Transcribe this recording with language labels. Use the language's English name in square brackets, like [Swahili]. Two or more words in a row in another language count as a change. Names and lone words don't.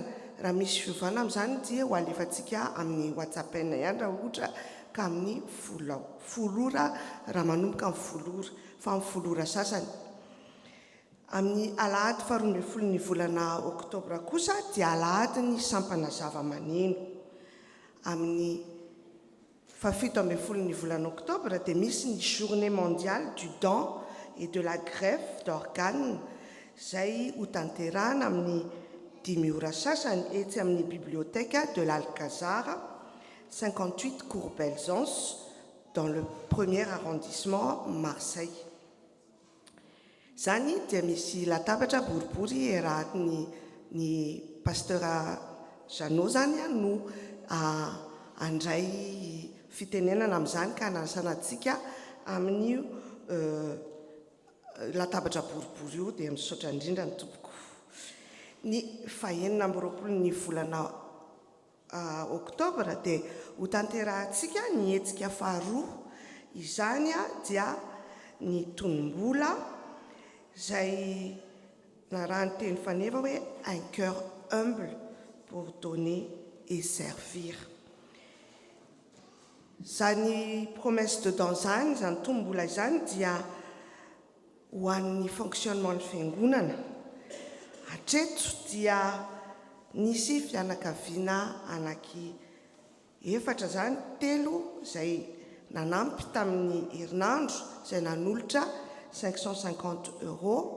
[Malagasy] Raha misy fiovana amin'izany dia ho alefantsika amin'ny WhatsApp ihany raha ohatra ka amin'ny 10 ora raha manomboka amin'ny 10 ora fa amin'ny 10 ora sasany. Amin'ny alahady 12 ny volana oktobra kosa dia alahady ny sampana zava-maneno. Amin'ny 17 ny volana oktobra dia misy ny [French] journée mondiale du don et de la greffe d'organes [Malagasy] izay ho tanterahana amin'ny 10 ora sasany etsy amin'ny bibliothèque de l'Alcazar 58 Cours Belzance [French] dans le 1er arrondissement [Malagasy] Marseille. Zany dia misy latabatra boribory ny pasteur Jeannot zany no andray fitenenana amin'izany ka anasana antsika amin'ny latabatra boribory io dia misaotra indrindra ny tompoko. Ny 29 ny volana oktobra dia ho tanterahantsika ny hetsika faharoa. Izany dia ny tonom-bola izay na raha ny teny faneva hoe [French] un cœur humble pour donner et servir. [Malagasy] Zany [French] promesse dedans [Malagasy] zany tonom-bola izany dia ho an'ny fonctionnement ny fiangonana. Hatreto dia nisy fianakaviana anaky 4 zany, 3 izay nanampy tamin'ny herinandro izay nanolotra 550 €.